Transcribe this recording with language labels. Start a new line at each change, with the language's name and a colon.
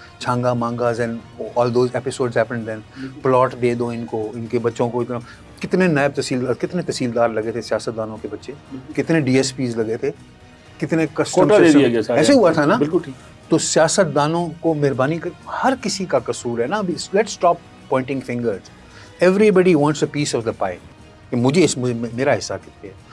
English: چھانگا مانگاز and all those episodes happened then.
Urdu: Plot دے دو ان کو، ان کے بچوں کو. اتنا کتنے نائب تحصیلدار، کتنے تحصیلدار لگے تھے سیاستدانوں کے بچے، کتنے ڈی ایس پیز لگے تھے، کتنے کسٹم. ایسے ہوا تھا نا. بالکل ٹھیک. تو سیاستدانوں کو مہربانی کر، ہر کسی کا قصور ہے نا.
English: Let's stop pointing fingers. Everybody wants a piece of the pie
Urdu: کہ مجھے میرا حصہ کتنے ہے.